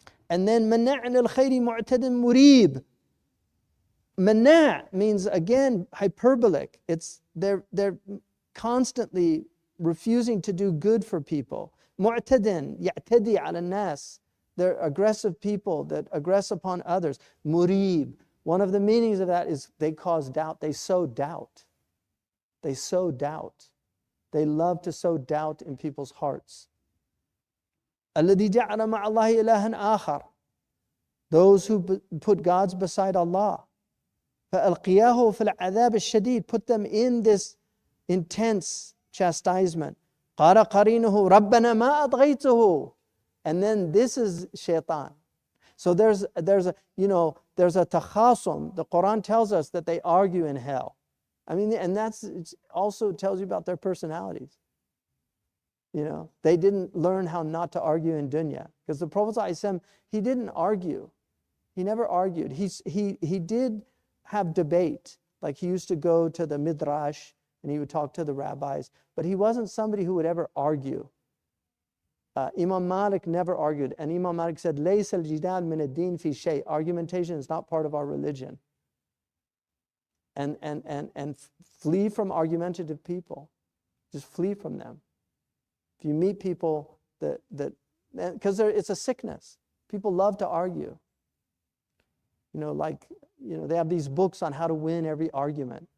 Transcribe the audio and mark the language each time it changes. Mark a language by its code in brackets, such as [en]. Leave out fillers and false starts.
[en] And then [ar] مناع عن الخير معتد مريب. [en] مناع means, again, hyperbolic. It's they're constantly refusing to do good for people. [ar] معتد يعتدي على الناس. [en] They're aggressive people that aggress upon others. [ar] مريب. [en] One of the meanings of that is they cause doubt. They sow doubt. They sow doubt. They love to sow doubt in people's hearts. [ar] الذي جعل مع الله إلها آخر. [en] Those who put gods beside Allah. [ar] فألقياه في العذاب الشديد. [en] Put them in this intense chastisement. [ar] قال قرينه ربنا ما أطغيته. [en] And then this is Shaitan. So there's a takhasum. The Quran tells us that they argue in hell. I mean, and it also tells you about their personalities. They didn't learn how not to argue in dunya. Because the Prophet ﷺ, he didn't argue. He never argued. He did have debate. Like he used to go to the midrash and he would talk to the rabbis. But he wasn't somebody who would ever argue. Imam Malik never argued. And Imam Malik said, [ar] لَيْسَ الْجِدَالْ مِنَ الدِّينِ فِي شَيْءٍ. [en] Argumentation is not part of our religion. And flee from argumentative people. Just flee from them. If you meet people because it's a sickness. People love to argue. They have these books on how to win every argument.